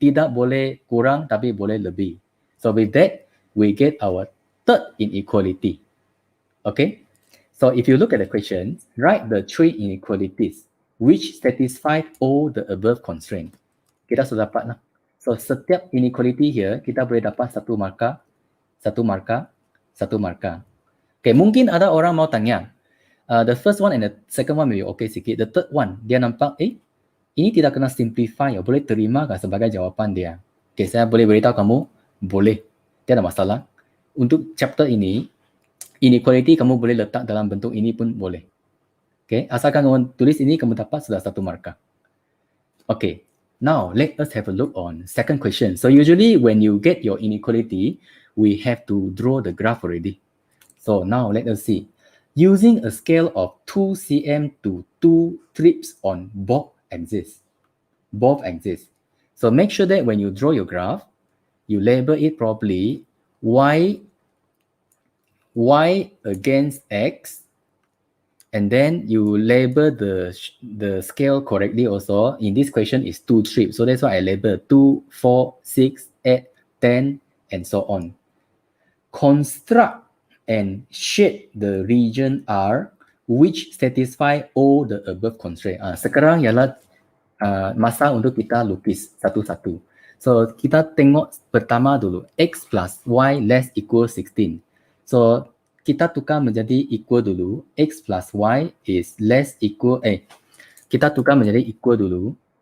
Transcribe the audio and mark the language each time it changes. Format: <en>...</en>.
<ms>Tidak boleh kurang tapi boleh lebih.</ms> <en>So with that, we get our third inequality. Okay? So if you look at the question, write the three inequalities which satisfy all the above constraint.</en> <ms>Kita sudah dapat lah. So setiap inequality here, kita boleh dapat satu markah, satu markah, satu markah.</ms> <en>Okay,</en> <ms>mungkin ada orang mau tanya,</ms> <en>the first one and the second one may be okay sikit. The third one,</en> <ms>dia nampak, ini tidak kena simplify, boleh terima kan sebagai jawapan dia. Okay, saya boleh beritahu kamu, boleh. Tiada masalah. Untuk chapter ini, inequality kamu boleh letak dalam bentuk ini pun boleh. Okay, asalkan kamu tulis ini, kamu dapat sudah satu markah.</ms> <en>Okay, now let us have a look on second question. So usually when you get your inequality, we have to draw the graph already. So now let us see. Using a scale of 2 cm to 2 trips on both axes. So make sure that when you draw your graph, you label it properly. Y against X. And then you label the scale correctly also. In this question is 2 trips. So that's why I label 2, 4, 6, 8, 10, and so on. Construct and shade the region R which satisfy all the above constraint.</en> <ms>Sekarang ialah masa untuk kita lukis satu-satu. So kita tengok pertama dulu, X plus Y less equal 16. So kita tukar menjadi equal dulu, X plus Y is less equal, kita tukar menjadi equal dulu.</ms>